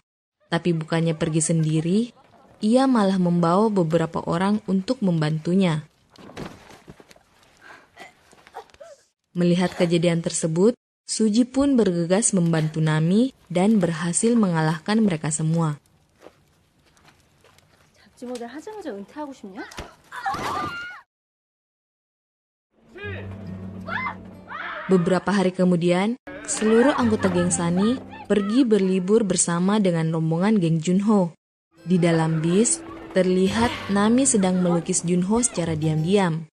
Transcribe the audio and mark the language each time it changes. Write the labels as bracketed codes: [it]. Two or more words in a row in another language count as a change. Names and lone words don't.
[id] Tapi bukannya pergi sendiri, ia malah membawa beberapa orang untuk membantunya. Melihat kejadian tersebut, Suji pun bergegas membantu Nami dan berhasil mengalahkan mereka semua. [ko] 잡지 모델 하자마자 은퇴하고 싶냐? [id] Beberapa hari kemudian, seluruh anggota geng Sunny pergi berlibur bersama dengan rombongan geng Junho. Di dalam bis, terlihat Nami sedang melukis Junho secara diam-diam.